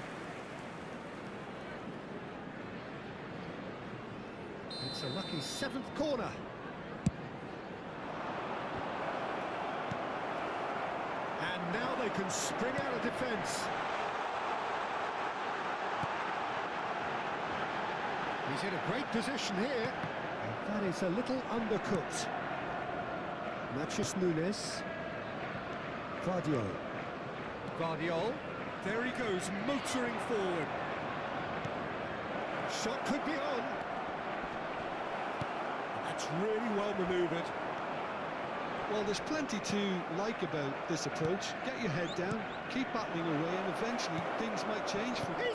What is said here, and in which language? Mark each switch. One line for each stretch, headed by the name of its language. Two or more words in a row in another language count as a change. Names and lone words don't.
English: It's a lucky seventh corner. And now they can spring out of defence. He's in a great position here. And that is a little undercooked. Matheus Nunes. Vardio. Vardio. There he goes, motoring forward. Shot could be on. That's really well manoeuvred. Well, there's plenty to like about this approach. Get your head down, keep battling away, and eventually things might change for you.